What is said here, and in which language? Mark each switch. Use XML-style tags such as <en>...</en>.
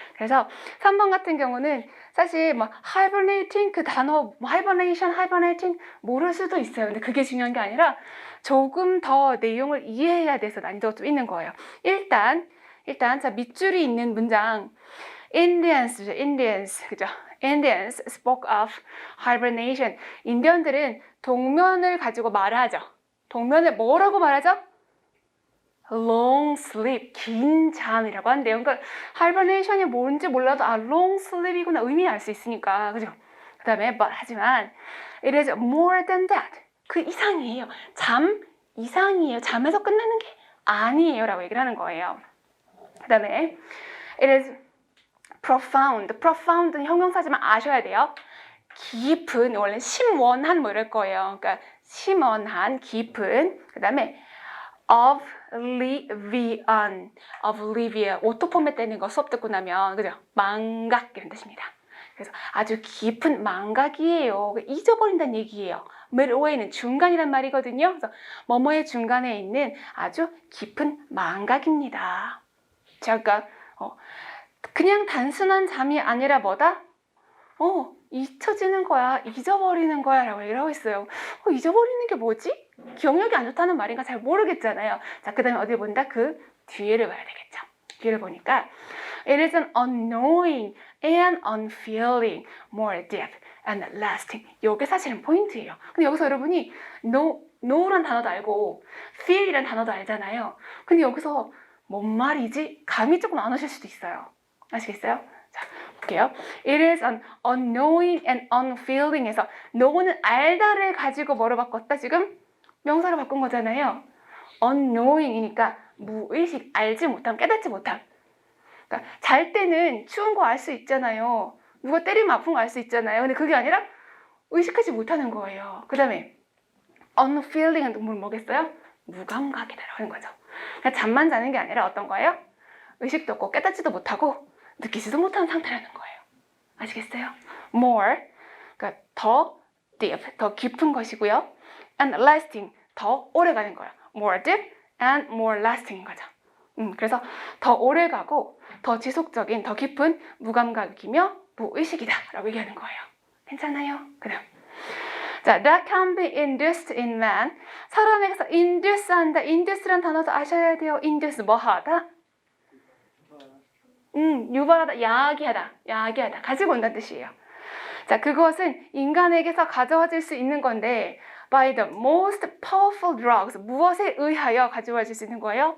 <ko>그래서 3번 같은 경우는 사실 뭐 hibernating 그 단어 뭐 hibernating 모를 수도 있어요. 근데 그게 중요한 게 아니라 조금 더 내용을 이해해야 돼서 난이도가 좀 있는 거예요. 일단 자 밑줄이 있는 문장 Indians죠. Indians 그죠?</ko> <en>Indians spoke of hibernation.</en> <ko>인디언들은 동면을 가지고 말하죠. 동면을 뭐라고 말하죠?</ko> <en>long sleep,</en> <ko>긴 잠이라고 한대요. 그러니까 hibernation이 뭔지 몰라도 long sleep이구나 의미 알 수 있으니까, 그죠? 그 다음에</ko> <en>but</en> <ko>하지만</ko> <en>it is more than that,</en> <ko>그 이상이에요. 잠 이상이에요. 잠에서 끝나는 게 아니에요 라고 얘기를 하는 거예요. 그 다음에</ko> <en>it is profound</en> <ko>는 형용사지만 아셔야 돼요. 깊은, 원래 심원한 뭐 이럴 거예요. 그러니까 심원한, 깊은. 그 다음에 oblivion, 오토 포맷 되는 거 수업 듣고 나면 그죠? 망각 이런 뜻입니다. 그래서 아주 깊은 망각이에요. 잊어버린다는 얘기예요. midway는 중간이란 말이거든요. 그래서 뭐뭐의 중간에 있는 아주 깊은 망각입니다. 제가 그냥 단순한 잠이 아니라 뭐다? 잊혀지는 거야, 잊어버리는 거야 라고 얘기를 하고 있어요. 잊어버리는 게 뭐지? 기억력이 안 좋다는 말인가 잘 모르겠잖아요. 자, 그 다음에 어디 본다? 그 뒤를 봐야 되겠죠. 뒤를 보니까</ko> <en>it is an unknowing and unfeeling, more deep and lasting.</en> <ko>이게 사실은 포인트예요. 근데 여기서 여러분이 know란 단어도 알고 feel이란 단어도 알잖아요. 근데 여기서 뭔 말이지? 감이 조금 안 오실 수도 있어요. 아시겠어요? 자, 볼게요.</ko> <en>It is an unknowing and unfeeling</en> <ko>에서 know는 알다를 가지고 뭐로 바꿨다? 지금 명사로 바꾼 거잖아요. unknowing이니까 무의식, 알지 못함, 깨닫지 못함. 그러니까 잘 때는 추운 거 알 수 있잖아요. 누가 때리면 아픈 거 알 수 있잖아요. 근데 그게 아니라 의식하지 못하는 거예요. 그 다음에 unfeeling은 뭐겠어요? 무감각이다라고 하는 거죠. 그러니까 잠만 자는 게 아니라 어떤 거예요? 의식도 없고 깨닫지도 못하고 느끼지도 못하는 상태라는 거예요. 아시겠어요? more, 그러니까 더 deep, 더 깊은 것이고요. and lasting, 더 오래 가는 거예요.</ko> <en>more deep and more lasting인 거죠.</en> <ko>그래서 더 오래 가고 더 지속적인, 더 깊은 무감각이며 무의식이다 라고 얘기하는 거예요. 괜찮아요? 그다음 자,</ko> <en>that can be induced in man.</en> <ko>사람에게서 induce 한다. induce란 단어도 아셔야 돼요. induce 뭐 하다? 유발하다, 야기하다, 가지고 온다는 뜻이에요. 자, 그것은 인간에게서 가져와질 수 있는 건데</ko> <en>by the most powerful drugs,</en> <ko>무엇에 의하여 가져와질 수 있는 거예요?</ko>